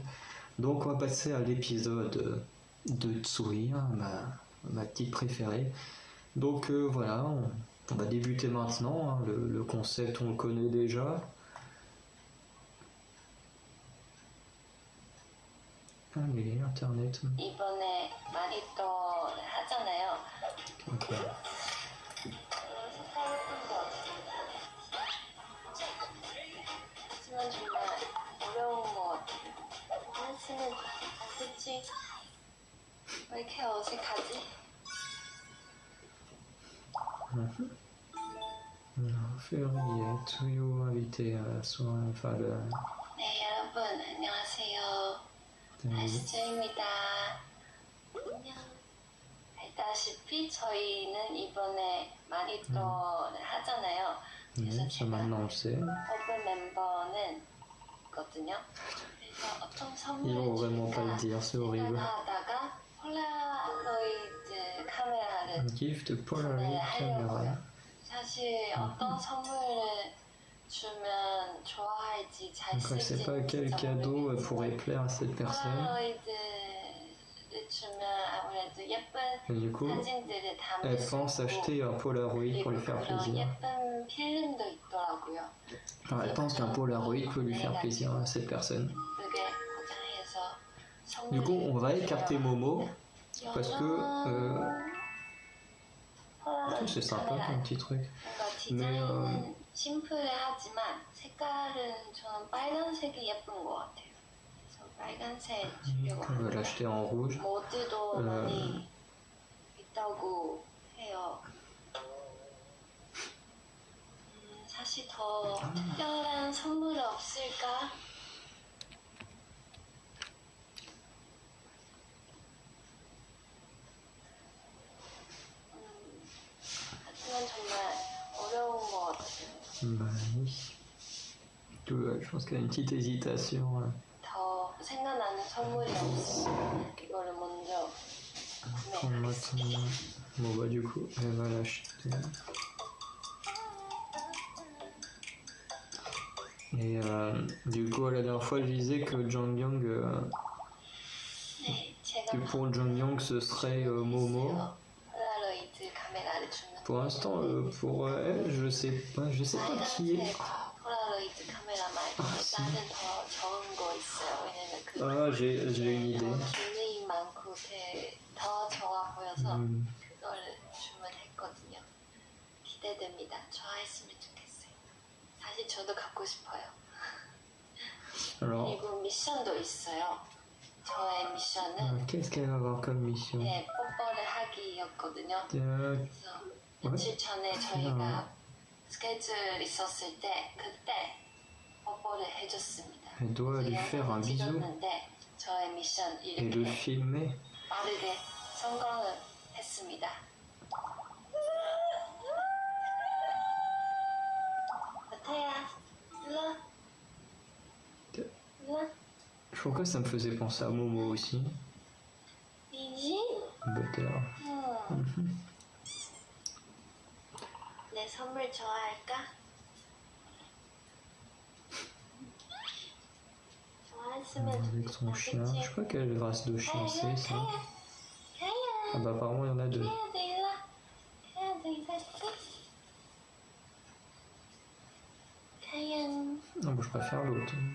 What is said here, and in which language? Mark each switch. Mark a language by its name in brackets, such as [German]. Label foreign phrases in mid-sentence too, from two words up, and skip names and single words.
[French] Donc on va passer à l'épisode de Tsui, ma petite préférée. Donc voilà, on va débuter maintenant, le concept on le connaît déjà. Allez, internet. [Korean] 이번에 많이 또 하잖아요. Okay. 색깔 예쁜 거 같아요. 하지만 정말 어려운 거 같아요. 하나씩은 그치? 왜 이렇게 어색하지? [French] Février, Tsuyu invité à la soirée, enfin [Korean] 네, 여러분 안녕하세요. 아시조입니다. 안녕. 알다시피 저희는 이번에 많이 또 하잖아요. 그래서 제가 버블 멤버는 있거든요. 그래서 어떤 선물을 줄까 하다가 폴라로이드 카메라를 구매하려고요. 사실 어떤 선물을 주면 좋아할지 잘 쓸지 진짜 [French] pas quel cadeau pourrait plaire à cette personne. [Korean] 폴라로이드를 주면 아무래도 예쁜 [French] Du coup, [Korean] 사진들을 담을 [French] elle [Korean] 수 [French] pense acheter un Polaroid pour lui faire plaisir. [Korean] 예쁜 필름도 있더라고요. [French] Enfin, elle pense qu'un Polaroid peut lui faire plaisir à cette personne. Du coup, on va écarter Momo parce que c'est sympa comme petit truc. Mais [Korean] 심플하지만 색깔은 저는 빨간색이 예쁜 것 같아요. 그래서 빨간색 주려고 [French] on va l'acheter en rouge. [Korean] 모드도 많이 있다고 해요. 사실 더 특별한 선물이 없을까? 하지만 정말 어려운 것 같아요. [French] Bah oui. Je pense qu'elle a une petite hésitation. [Korean] 더 생각나는 선물이 없으면 이거를 먼저 구매하겠습니다. [French] Bon bah du coup, elle va l'acheter. Et du coup, la dernière fois, je disais que Zhang Yang, que pour Zhang Yang, ce serait Momo. Pour l'instant, pour elle, je sais pas qui est. Ah, j'ai une idée. [Korean] 더 좋아 보여서 그거를 주문했거든요. 기대됩니다. 좋아했으면 좋겠어요. 사실 저도 갖고 싶어요. 그리고 미션도 있어요. 저의 미션은 [French] Qu'est-ce qu'elle va avoir comme mission? [Korean] 네, 뽀뽀를 하기였거든요. 그래서 며칠 전에 저희가 스케줄 있었을 때 그때 뽀뽀를 해줬습니다. [French] Elle doit lui faire un bisou [Korean] 저의 미션 [French] et le filmer. [Korean] 빠르게 성공을 했습니다. 마태야, 일로 와. [French] Je crois que ça me faisait penser à Momo aussi. [Korean] 이지? Butter. 내 선물 좋아할까? [French] Avec son chien. Je crois quelle race de chien c'est ça. Ah bah apparemment il y en a deux. Non, bon, je préfère l'autre.